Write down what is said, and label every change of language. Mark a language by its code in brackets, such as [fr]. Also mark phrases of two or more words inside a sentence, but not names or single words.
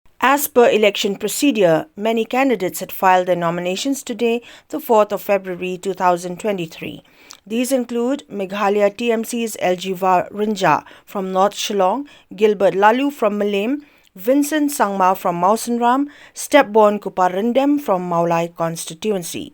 [en] As per election procedure, many candidates had filed their nominations today, the 4th of February 2023. These include Meghalaya TMC's Elgiva Rynjah from North Shillong, Gilbert Laloo from Mylliem, Vincent Sangma from Mawsynram, Stepborn Kupar Ryndem from Mawlai constituency.